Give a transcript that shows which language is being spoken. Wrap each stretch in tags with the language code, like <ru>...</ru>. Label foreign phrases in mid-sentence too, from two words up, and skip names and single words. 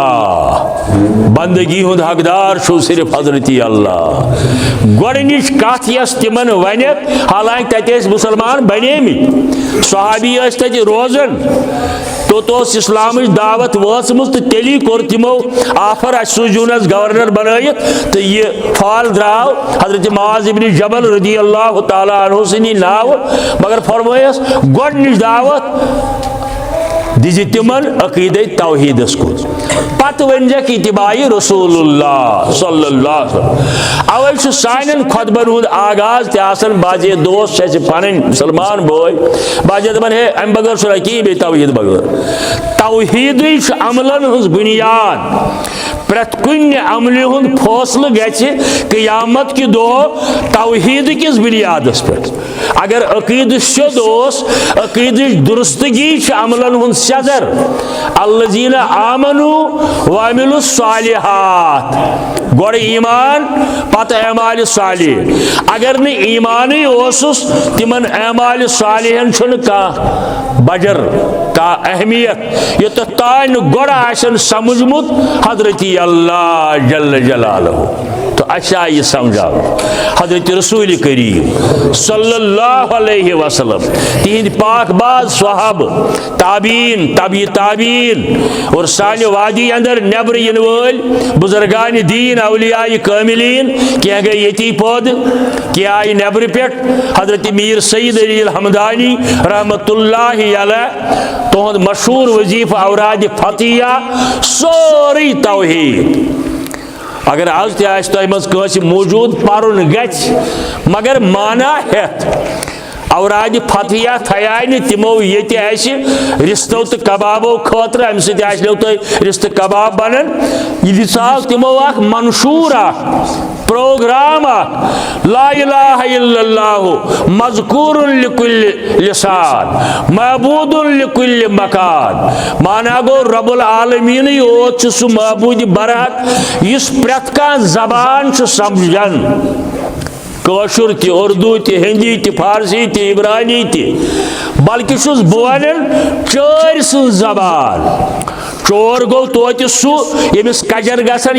<ks>اللہ بندگی ہُنٛد حقدار چھُو صرف حضرتی اللہ گۄڈنِچ کتھ یۄس تِمن ونٮ۪کھ حالانکہِ تتہِ ٲسۍ مُسلمان بنیمٕتۍ صحابی ٲسۍ تتہِ روزان توٚت اوس اسلامٕچ دعوت وٲژمٕژ تہٕ تیٚلی کوٚر تِمو آفر اَسہِ سوٗزِو نہٕ گورنر بنٲیِتھ تہٕ یہِ فال درٛاو حضرت معاذ ابن جبل</ks> <ar>رضی اللہ تعالیٰ عنہ</ar> <ks>سٕنٛدی ناوٕ مگر فرمٲیس گۄڈنِچ دعوت دِزِ تِمن عقیدے توحیدس کُن پتہٕ ؤنزٮ۪کھ اتباعِ رسول اللہ</ks> <ar>صلی اللہ علیہ وسلم</ar> <ks>اوے چھُ سانٮ۪ن خۄطبن ہُنٛد آغاز تہِ آسان بعضے دوس چھِ اَسہِ پنٕنۍ مُسلمان بٲے بعضے دپان ہے امہِ بغٲر چھُنہٕ کِہیٖنۍ بیٚیہِ توحیٖد بغٲر توحیٖدٕے چھُ عملن ہٕنٛز بُنیاد پرٛٮ۪تھ کُنہِ عملہِ ہُنٛد فٲصلہٕ گژھِ قیامت کہِ دۄہ توحیٖد کِس بُنیادس پٮ۪ٹھ اگر عقیدٕ سیوٚد اوس عقیدٕچ درستگی چھِ عملن ہُنٛد سیٚزر</ks> <ar>الذین آمنوا وعملوا الصالحات</ar> <ks>گۄڈٕ ایمان پتہٕ اعمالِ صالح اگر نہٕ ایمانٕے اوسُس تِمن اعمالِ صالحن چھُنہٕ کانٛہہ بجر کانٛہہ اہمیت یوٚتتھ تانۍ نہٕ گۄڈٕ آسن سمجھمُت حضرتی اللہ</ks> <ar>جل جلالہ</ar> <ks>تو اچھا یہ سمجھاو حضرت رسول کریم</ks> <ar>صلی اللہ علیہ وسلم</ar> <ks>تہند پاک باز صحاب تابعین تبع تابعین اور سانہِ وادی اندر نیبر ین وٲلۍ بزرگان دین اولیاء کاملین کینٛہہ گٔے ییٚتی پٲدٕ کینٛہہ آیہِ نیبرٕ پٮ۪ٹھ حضرت میر سید علی الحمدانی</ks> <ar>رحمۃ اللہ علیہ</ar> <ks>تہنٛد مشہوٗر وظیفہ اوراد فتحیہ سورُے توحید اگر آز تہِ آسہِ تۄہہِ منٛز کٲنٛسہِ موٗجوٗد پرُن گژھِ مگر مانا ہٮ۪تھ اوراد فتحیہ تھایہِ نہٕ تِمو ییٚتہِ اَسہِ رِستو تہٕ کبابو خٲطرٕ اَمہِ سۭتۍ آسنو تۄہہِ رِستہٕ کباب بنان یہِ دِژاو تِمو اکھ منشوٗر اکھ پروگرام اکھ</ks> <ar>لا الہ الا اللہ</ar> <ks>مذکور</ks> <ar>لکل لسان معبود لکل مکان</ar> <ks>مانا گو رب العالمینٕے یوت چھُ سُہ معبوٗدِ برحق یُس پرٛٮ۪تھ کانٛہہ زبان چھُ سمجھان کٲشُر تہِ اردوٗ تہِ ہِندی تہِ فارسی تہِ عبرانی تہِ بلکہِ چھُس بہٕ ونان چٲرۍ سٕنٛز زبان چور گوٚو توتہِ سُہ ییٚمِس کجر گژھان</ks>